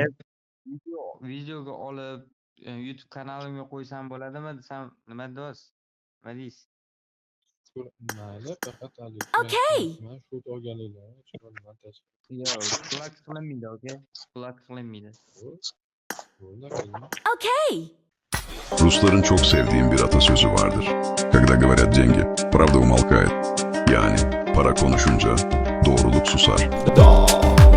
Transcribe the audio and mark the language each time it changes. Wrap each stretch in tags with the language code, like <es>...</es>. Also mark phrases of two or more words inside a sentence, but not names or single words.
<uz>Videoga olib YouTube kanalimga qo'ysam bo'ladimi desam, nima deysiz? Nima deysiz? Mayli, faqat Okay. shu olganinglar uchun montaj. Yo'q, plak qilinmaydi, okey? Plak qilinmaydi. Okay.</uz> <tr>Rusların çok sevdiğim bir atasözü vardır.</tr> <ru>Когда говорят деньги, правда умолкает.</ru> <tr>Yani para konuşunca doğruluk susar.</tr>